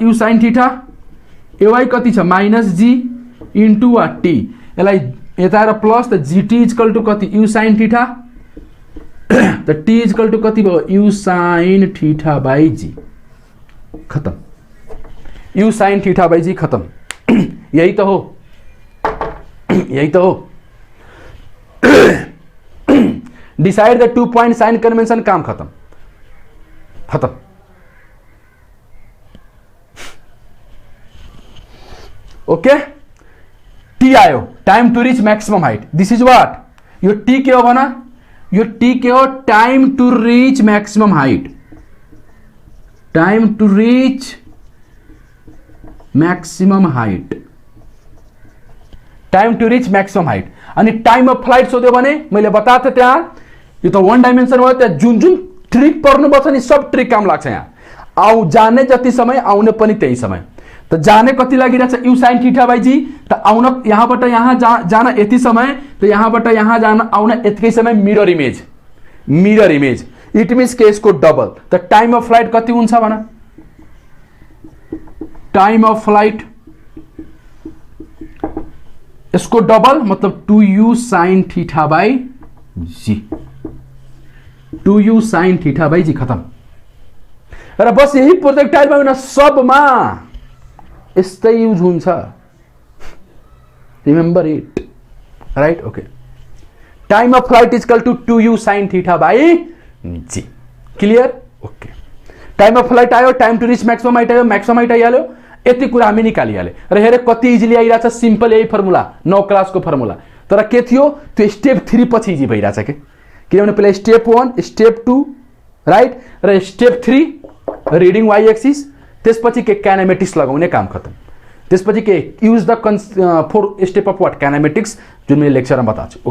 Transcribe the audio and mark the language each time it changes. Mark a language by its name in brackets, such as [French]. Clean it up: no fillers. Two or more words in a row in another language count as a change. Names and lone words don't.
[English] u sin theta, ay [Nepali] कति छ? [English] minus g into what? t. [Nepali] यसलाई यता आएर प्लस, त [English] gt equal to [Nepali] कति? [English] u sin theta, [Nepali] त [English] t equal to [Nepali] कति भयो? [English] u sin theta by g. खत्म। u sin theta by g [Hindi] खत्म। यही तो हो, यही तो हो। [English] decide the 2 point sign convention, [Hindi] काम खत्म, खत्म। [English] okay, t T आयो, time to reach maximum height, this is what, [Nepali] यो टी के हो भन, यो टी के हो, [English] time to reach maximum height, time to reach maximum height, time to reach maximum height. [Nepali] अनि [English] time of flight [Nepali] सोध्यो भने मैले बताएको थिएँ त्यहाँ, यो त [English] one dimension [Nepali] भयो, त्यहाँ जुन जुन ट्रिक पर्नुपर्छ नि सब ट्रिक काम लाग्छ यहाँ। जाने जति समय, आउने पनि त्यही समय। त जाने कति लागिरहेछ, [English] u sine theta by g, [Nepali] त आउन यहाँबाट यहाँ जान यति समय, त यहाँबाट यहाँ जान आउन यतिकै समय, [English] mirror image, mirror image, it means [Nepali] के यसको डबल। त [English] time of flight [Nepali] कति हुन्छ भन, [English] time of flight [Nepali] इसको डबल मतलब [English] 2u sine theta by g, 2u sine theta by g, [Nepali] खत्म। र बस यही प्रोजेक्टाइलमा होइन सबमा यस्तै युज हुन्छ, [English] remember it, right? okay, time of flight is equal to 2u sine theta by g, clear? okay, time of flight आयो, time to reach maximum height आयो, maximum height [Nepali] आइहाल्यो, यति कुरा हामी निकालिहाल्यो। र हेरे कति इजिली आइरहेछ, सिम्पल यही फर्मुला, 9 क्लासको फर्मुला। तर के थियो, त्यो स्टेप 3 पछि इजी भइरहेछ के, किनभने पहिला [English] step 1, step 2, right, [Nepali] र [English] step 3 reading y axis, [Nepali] त्यसपछि के काइनेमेटिक्स लगाउने काम खत्म, त्यसपछि के [English] use the 4 step of what kinematics, [Nepali] जुन मैले लेक्चरमा बताएको छु।